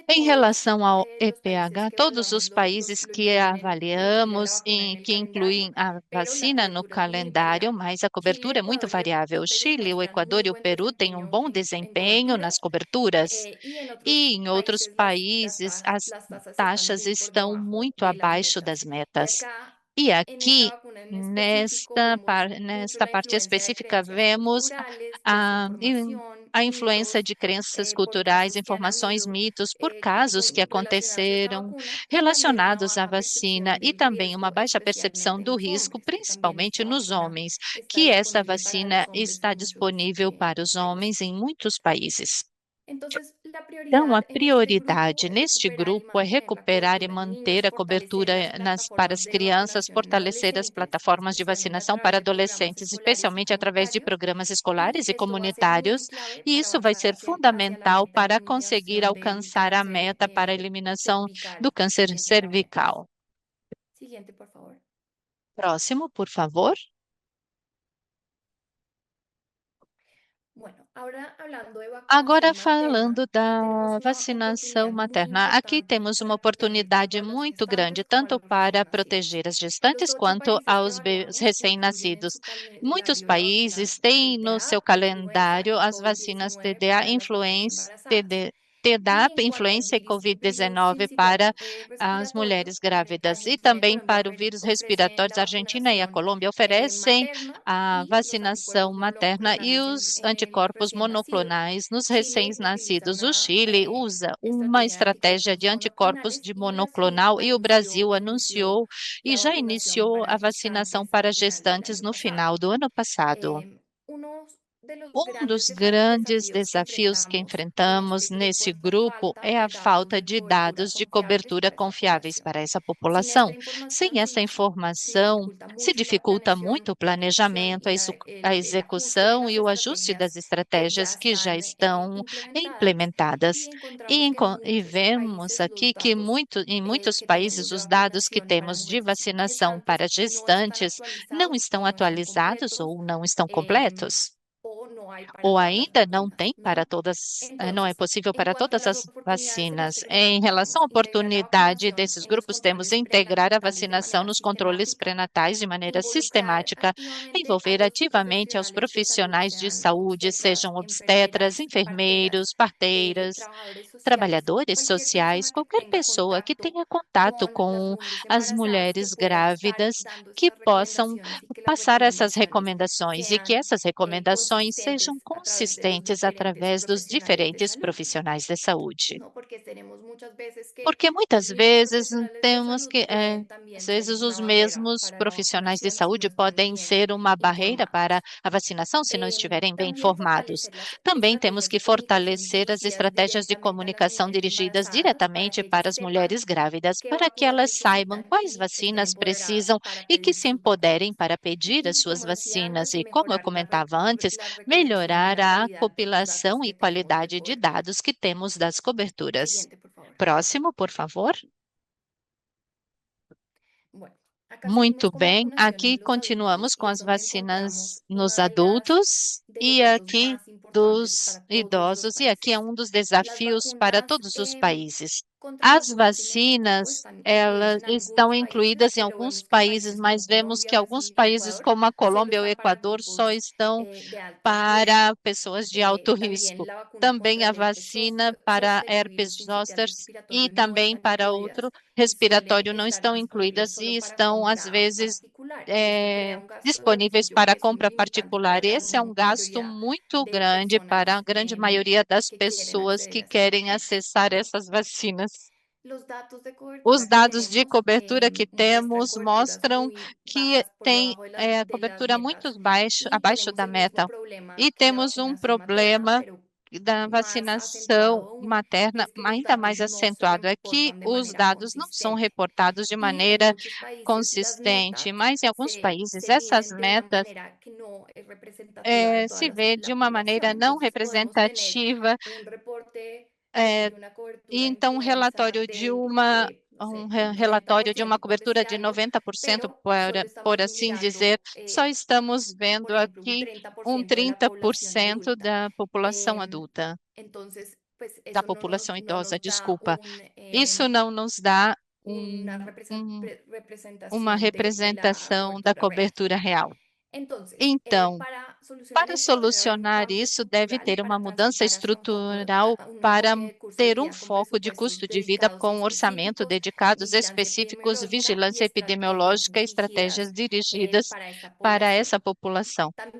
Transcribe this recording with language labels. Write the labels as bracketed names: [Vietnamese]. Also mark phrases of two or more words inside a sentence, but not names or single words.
[Portuguese] Em [Spanish] todos [Portuguese] relação ao [Spanish] los países EPH, que [Portuguese] todos os [Spanish] evaluamos [Portuguese] países [Spanish] lo que incluyen incluyen la [Portuguese] avaliamos [Spanish] vacuna en [Portuguese] e [Spanish] el [Portuguese] que [Spanish] calendario, [Portuguese] incluem a [Spanish] pero la [Portuguese] vacina no [Spanish] cobertura es muy [Portuguese] calendário, [Spanish] variable. [Portuguese] mas a [Spanish] Chile, [Portuguese] cobertura é muito [Spanish] Ecuador [Portuguese] variável. O [Spanish] y Perú [Portuguese] Chile, o [Spanish] muestran [Portuguese] Equador [Spanish] muy [Portuguese] e o [Spanish] buen [Portuguese] Peru têm um bom [Spanish] en [Portuguese] desempenho nas [Spanish] cobertura, [Portuguese] coberturas, [Spanish] y en otros [Portuguese] e em outros [Spanish] países [Portuguese] países as [Spanish] las tasas están [Portuguese] taxas [Spanish] muy por [Portuguese] estão [Spanish] debajo [Portuguese] muito [Spanish] de las [Portuguese] abaixo das [Spanish] metas. Y [Portuguese] metas. [Spanish] acá [Portuguese] E [Spanish] En esta [Portuguese] aqui, [Spanish] vacuna en específico vemos mucho [Portuguese] nesta [Spanish] la [Portuguese] parte [Spanish] influencia de [Portuguese] específica, [Spanish] creencias [Portuguese] vemos [Spanish] culturales, [Portuguese] a, [Spanish] desinformación, [Portuguese] a influência [Spanish] mitos, [Portuguese] de crenças [Spanish] por [Portuguese] culturais, [Spanish] casos que han [Portuguese] informações, [Spanish] habido [Portuguese] mitos, por casos que [Spanish] relacionados a esta [Portuguese] aconteceram [Spanish] vacuna y también una [Portuguese] relacionados à [Spanish] baja [Portuguese] vacina [Spanish] percepción [Portuguese] e [Spanish] del [Portuguese] também uma [Spanish] riesgo, [Portuguese] baixa percepção [Spanish] especialmente en [Portuguese] do [Spanish] los [Portuguese] risco, [Spanish] hombres, que también [Portuguese] principalmente [Spanish] esta [Portuguese] nos [Spanish] vacuna [Portuguese] homens, [Spanish] está [Portuguese] que essa [Spanish] disponible para [Portuguese] vacina [Spanish] los hombres [Portuguese] está [Spanish] en muchos [Portuguese] disponível para os homens [Spanish] países. [Portuguese] em muitos países. [Spanish] Entonces, la [Portuguese] Então, a [Spanish] prioridad en este grupo [Portuguese] prioridade [Spanish] es [Portuguese] neste [Spanish] recuperar y [Portuguese] grupo é [Spanish] mantener la [Portuguese] recuperar e [Spanish] cobertura en [Portuguese] manter [Spanish] niños, [Portuguese] a [Spanish] fortalecer las [Portuguese] cobertura para [Spanish] plataformas [Portuguese] as [Spanish] de [Portuguese] crianças, [Spanish] vacunación en [Portuguese] fortalecer as [Spanish] adolescentes, [Portuguese] plataformas de [Spanish] especialmente a [Portuguese] vacinação para [Spanish] través de programas [Portuguese] adolescentes, [Spanish] escolares y [Portuguese] especialmente através de [Spanish] comunitarios, [Portuguese] programas [Spanish] y [Portuguese] escolares e [Spanish] esto va a ser muy [Portuguese] comunitários, [Spanish] clave [Portuguese] e [Spanish] para [Portuguese] isso vai [Spanish] avanzar [Portuguese] ser [Spanish] hacia la [Portuguese] fundamental [Spanish] meta de [Portuguese] para conseguir [Spanish] eliminación del [Portuguese] alcançar a [Spanish] cáncer [Portuguese] meta para a eliminação do [Spanish] cervical. [Portuguese] câncer [Spanish] Siguiente, gracias. [Portuguese] cervical. [Spanish] Siguiente, por favor. [Portuguese] Próximo, por favor. [Spanish] Bueno, ahora hablando de [Portuguese] Agora [Spanish] vacunación materna, [Portuguese] falando [Spanish] aquí tenemos [Portuguese] da [Spanish] una [Portuguese] vacinação [Spanish] oportunidad muy [Portuguese] materna, aqui [Spanish] importante [Portuguese] temos uma [Spanish] para proteger tanto [Portuguese] oportunidade [Spanish] a las [Portuguese] muito grande, [Spanish] gestantes como a [Portuguese] tanto [Spanish] los recién [Portuguese] para [Spanish] nacidos. [Portuguese] proteger as [Spanish] Los [Portuguese] gestantes [Spanish] 8 [Portuguese] quanto [Spanish] países que [Portuguese] aos [Spanish] evaluamos incluyen en [Portuguese] recém-nascidos. [Spanish] su [Portuguese] Muitos [Spanish] calendario la vacuna [Portuguese] países têm no seu [Spanish] TDA, influenza [Portuguese] calendário [Spanish] y [Portuguese] as vacinas [Spanish] COVID-19 [Portuguese] TDA, [Spanish] para las mujeres embarazadas. [Portuguese] TDA, [Spanish] Y en cuanto al [Portuguese] influenza e [Spanish] virus [Portuguese] Covid-19 para [Spanish] sincicial [Portuguese] as [Spanish] respiratorio, [Portuguese] mulheres grávidas e [Spanish] Argentina y [Portuguese] também [Spanish] Colombia [Portuguese] para o vírus [Spanish] ofrecen [Portuguese] respiratório. [Spanish] la [Portuguese] A Argentina e a [Spanish] vacunación [Portuguese] Colômbia oferecem [Spanish] materna [Portuguese] a [Spanish] y los [Portuguese] vacinação [Spanish] anticuerpos [Portuguese] materna e [Spanish] monoclonales [Portuguese] os [Spanish] en los [Portuguese] anticorpos [Spanish] recién nacidos. [Portuguese] monoclonais nos [Spanish] Chile utiliza [Portuguese] recém-nascidos. O [Spanish] una [Portuguese] Chile usa uma [Spanish] estrategia de [Portuguese] estratégia de [Spanish] anticuerpos [Portuguese] anticorpos [Spanish] monoclonales [Portuguese] de [Spanish] y Brasil [Portuguese] monoclonal e o [Spanish] anunció [Portuguese] Brasil [Spanish] que inició [Portuguese] anunciou e [Spanish] la [Portuguese] já [Spanish] vacunación [Portuguese] iniciou [Spanish] para [Portuguese] a vacinação [Spanish] gestantes [Portuguese] para [Spanish] a final del [Portuguese] gestantes [Spanish] año [Portuguese] no [Spanish] pasado. [Portuguese] final do ano passado. [Spanish] Uno de los [Portuguese] Um [Spanish] grandes [Portuguese] dos grandes [Spanish] desafíos que [Portuguese] desafios que [Spanish] enfrentamos en este [Portuguese] enfrentamos [Spanish] grupo [Portuguese] nesse [Spanish] es la [Portuguese] grupo [Spanish] falta [Portuguese] é a [Spanish] de datos [Portuguese] falta [Spanish] de [Portuguese] de [Spanish] cobertura [Portuguese] dados de [Spanish] confiables [Portuguese] cobertura [Spanish] para esta [Portuguese] confiáveis [Spanish] población. [Portuguese] para essa [Spanish] Sin esta [Portuguese] população. Sem [Spanish] información [Portuguese] essa [Spanish] se [Portuguese] informação, [Spanish] dificulta [Portuguese] se [Spanish] mucho la [Portuguese] dificulta muito [Spanish] planeación, [Portuguese] o [Spanish] la ejecución [Portuguese] planejamento, [Spanish] y [Portuguese] a [Spanish] el ajuste de [Portuguese] execução [Spanish] las [Portuguese] e o ajuste das [Spanish] estrategias que ya [Portuguese] estratégias que já [Spanish] están [Portuguese] estão [Spanish] implementadas. Y [Portuguese] implementadas. [Spanish] encontramos que en [Portuguese] E [Spanish] muchos [Portuguese] vemos [Spanish] países [Portuguese] aqui [Spanish] los [Portuguese] que [Spanish] datos [Portuguese] em muitos [Spanish] que tenemos [Portuguese] países [Spanish] de [Portuguese] os dados que [Spanish] vacunación para [Portuguese] temos de [Spanish] mujeres [Portuguese] vacinação [Spanish] gestantes [Portuguese] para [Spanish] no están [Portuguese] gestantes não [Spanish] actualizados [Portuguese] estão [Spanish] o no están [Portuguese] atualizados [Spanish] completos [Portuguese] ou não estão em, completos [Spanish] o no hay para [Portuguese] ou [Spanish] todas las [Portuguese] ainda não [Spanish] vacunas, [Portuguese] tem para [Spanish] ¿no? [Portuguese] todas, não é [Spanish] Entonces, [Portuguese] possível [Spanish] en [Portuguese] para [Spanish] cuanto a [Portuguese] todas [Spanish] las [Portuguese] as [Spanish] oportunidades en [Portuguese] vacinas. [Spanish] este grupo, [Portuguese] Em relação [Spanish] tenemos [Portuguese] à [Spanish] integrar la [Portuguese] oportunidade [Spanish] vacunación [Portuguese] desses [Spanish] en los [Portuguese] grupos, temos [Spanish] controles [Portuguese] integrar a [Spanish] prenatales de [Portuguese] vacinação [Spanish] manera [Portuguese] nos controles [Spanish] sistemática, [Portuguese] prenatais de maneira [Spanish] involucrar [Portuguese] sistemática, [Spanish] activamente a [Portuguese] envolver [Spanish] los [Portuguese] ativamente aos [Spanish] profesionales de salud, [Portuguese] profissionais de [Spanish] sean [Portuguese] saúde, [Spanish] obstetras, [Portuguese] sejam obstetras, [Spanish] enfermeras, parteras, [Portuguese] enfermeiros, parteiras, [Spanish] trabajadores sociales, [Portuguese] trabalhadores [Spanish] cualquier [Portuguese] sociais, [Spanish] persona que [Portuguese] qualquer [Spanish] tenga [Portuguese] pessoa que [Spanish] contacto [Portuguese] tenha contato [Spanish] con las [Portuguese] com [Spanish] mujeres [Portuguese] as [Spanish] embarazadas que [Portuguese] mulheres [Spanish] pueda estar [Portuguese] grávidas, [Spanish] dando [Portuguese] que [Spanish] estas [Portuguese] possam [Spanish] recomendaciones y que las [Portuguese] passar essas [Spanish] recomendaciones [Portuguese] recomendações e que [Spanish] sean [Portuguese] essas recomendações sejam [Spanish] consistentes a través de los [Portuguese] consistentes [Spanish] diferentes [Portuguese] através dos [Spanish] profesionales de [Portuguese] diferentes [Spanish] salud, [Portuguese] profissionais de saúde. [Spanish] ¿no? Porque tenemos muchas veces que [Portuguese] Porque [Spanish] los [Portuguese] muitas [Spanish] mismos [Portuguese] vezes [Spanish] profesionales de [Portuguese] temos [Spanish] salud [Portuguese] que, [Spanish] pueden [Portuguese] às [Spanish] también ser [Portuguese] vezes [Spanish] una [Portuguese] os [Spanish] barrera [Portuguese] mesmos [Spanish] para la [Portuguese] profissionais de [Spanish] vacunación si no [Portuguese] saúde [Spanish] están [Portuguese] podem [Spanish] bien [Portuguese] ser uma barreira para [Spanish] informados. [Portuguese] a vacinação se não estiverem bem [Spanish] También [Portuguese] informados. [Spanish] fortalecer las [Portuguese] Também temos [Spanish] estrategias [Portuguese] que [Spanish] de comunicación [Portuguese] fortalecer as [Spanish] dirigidas [Portuguese] estratégias de [Spanish] directamente a las [Portuguese] comunicação [Spanish] mujeres [Portuguese] dirigidas [Spanish] embarazadas para [Portuguese] diretamente [Spanish] que [Portuguese] para [Spanish] ellas [Portuguese] as [Spanish] sepan [Portuguese] mulheres grávidas, [Spanish] qué [Portuguese] para que [Spanish] vacunas [Portuguese] elas saibam [Spanish] necesitan [Portuguese] quais [Spanish] y estén [Portuguese] vacinas [Spanish] empoderadas [Portuguese] precisam [Spanish] para [Portuguese] e que [Spanish] pedir [Portuguese] se [Spanish] sus [Portuguese] empoderem [Spanish] vacunas. [Portuguese] para pedir as [Spanish] Y [Portuguese] suas [Spanish] como decía [Portuguese] vacinas. [Spanish] antes, [Portuguese] E como eu [Spanish] mejorar [Portuguese] comentava antes, [Spanish] la recopilación y [Portuguese] melhorar [Spanish] la [Portuguese] a [Spanish] calidad de los [Portuguese] compilação [Spanish] datos [Portuguese] e [Spanish] que tenemos de [Portuguese] qualidade de [Spanish] cobertura. [Portuguese] dados que temos das coberturas. [Spanish] Siguiente, por favor. [Portuguese] Próximo, por favor. [Spanish] Bueno, acá [Portuguese] Muito [Spanish] seguimos con [Portuguese] bem, [Spanish] vacunación en [Portuguese] aqui [Spanish] los adultos [Portuguese] continuamos [Spanish] y [Portuguese] com [Spanish] es [Portuguese] as [Spanish] donde [Portuguese] vacinas [Spanish] encontramos [Portuguese] nos [Spanish] una [Portuguese] adultos [Spanish] de los [Portuguese] e [Spanish] retos [Portuguese] aqui [Spanish] más importantes [Portuguese] dos [Spanish] para todos los [Portuguese] idosos, e aqui é [Spanish] países. [Portuguese] um dos [Spanish] Las [Portuguese] desafios para [Spanish] vacunas [Portuguese] todos os países. [Spanish] contra [Portuguese] As [Spanish] vacunas sin mesotipo [Portuguese] vacinas, [Spanish] están incluidas [Portuguese] elas [Spanish] en [Portuguese] estão [Spanish] algunos países, [Portuguese] incluídas em [Spanish] pero [Portuguese] alguns [Spanish] vemos que en [Portuguese] países, [Spanish] países [Portuguese] mas [Spanish] como [Portuguese] vemos [Spanish] Colombia, [Portuguese] que alguns [Spanish] Brasil y [Portuguese] países, [Spanish] Ecuador, [Portuguese] como a [Spanish] solo [Portuguese] Colômbia e o [Spanish] está para [Portuguese] Equador, só [Spanish] grupos [Portuguese] estão [Spanish] de alto riesgo. [Portuguese] para pessoas de alto [Spanish] También [Portuguese] risco. [Spanish] la vacuna [Portuguese] Também [Spanish] contra [Portuguese] a [Spanish] el herpes [Portuguese] vacina para [Spanish] zóster y [Portuguese] herpes [Spanish] virus sincicial [Portuguese] zoster e [Spanish] respiratorio no [Portuguese] também [Spanish] están [Portuguese] para outro [Spanish] incluidas y suelen [Portuguese] respiratório não [Spanish] estar [Portuguese] estão [Spanish] disponibles [Portuguese] incluídas [Spanish] solo [Portuguese] e [Spanish] para [Portuguese] estão, às [Spanish] compra [Portuguese] vezes, [Spanish] particular. Y esto crea un gasto de [Portuguese] disponíveis [Spanish] bolsillo [Portuguese] para [Spanish] que es [Portuguese] compra [Spanish] muy importante [Portuguese] particular. [Spanish] para la [Portuguese] Esse é um gasto [Spanish] mayoría [Portuguese] muito [Spanish] de [Portuguese] grande para a [Spanish] personas [Portuguese] grande maioria das [Spanish] que quieren [Portuguese] pessoas [Spanish] acceder [Portuguese] que [Spanish] a estas [Portuguese] querem [Spanish] vacunas. [Portuguese] acessar essas vacinas. [Spanish] Los datos de [Portuguese] Os [Spanish] cobertura que [Portuguese] dados de [Spanish] tenemos [Portuguese] cobertura que [Spanish] muestran [Portuguese] temos [Spanish] coberturas [Portuguese] mostram [Spanish] muy [Portuguese] que [Spanish] bajas por [Portuguese] tem [Spanish] debajo [Portuguese] a [Spanish] de las [Portuguese] cobertura muito [Spanish] metas y [Portuguese] abaixo [Spanish] tenemos [Portuguese] da [Spanish] el mismo [Portuguese] meta. [Spanish] problema [Portuguese] E [Spanish] que la [Portuguese] temos um [Spanish] vacunación materna, [Portuguese] problema [Spanish] pero [Portuguese] da [Spanish] más [Portuguese] vacinação [Spanish] acentuado aún, y [Portuguese] materna [Spanish] es que los [Portuguese] ainda [Spanish] datos [Portuguese] mais [Spanish] no se [Portuguese] acentuado. É que [Spanish] reportan de [Portuguese] os [Spanish] manera [Portuguese] dados não são [Spanish] consistente. [Portuguese] reportados de [Spanish] Y en [Portuguese] maneira [Spanish] muchos países las [Portuguese] consistente, [Spanish] metas [Portuguese] mas em alguns países [Spanish] se [Portuguese] essas [Spanish] miden de una [Portuguese] metas [Spanish] manera que no es representativa de toda [Portuguese] se vê de [Spanish] la [Portuguese] uma maneira [Spanish] población. [Portuguese] não [Spanish] Entonces podemos tener [Portuguese] representativa, [Spanish] un reporte eh, de una [Portuguese] e [Spanish] cobertura [Portuguese] então [Spanish] influenza de, no sé, del [Portuguese] relatório de uma [Spanish] 90%, por [Portuguese] cobertura [Spanish] decir [Portuguese] de [Spanish] algo, [Portuguese] 90%, [Spanish] pero solo [Portuguese] por [Spanish] estamos [Portuguese] assim dizer, [Spanish] mirando, [Portuguese] só estamos [Spanish] por [Portuguese] vendo [Spanish] ejemplo, un [Portuguese] aqui um [Spanish] 30% de la población [Portuguese] 30% [Spanish] adulta. [Portuguese] da população Em, adulta, [Spanish] entonces, pues [Portuguese] da [Spanish] eso [Portuguese] população [Spanish] no [Portuguese] idosa, [Spanish] nos da [Portuguese] desculpa. Isso não nos dá [Spanish] una [Portuguese] uma [Spanish] representación de la [Portuguese] representação da [Spanish] cobertura real. [Portuguese] cobertura real. [Spanish] Entonces, [Portuguese] Então, Para solucionar isso, deve ter uma mudança estrutural para ter um foco de custo de vida com um orçamento dedicados específicos, vigilância epidemiológica e estratégias dirigidas para essa população.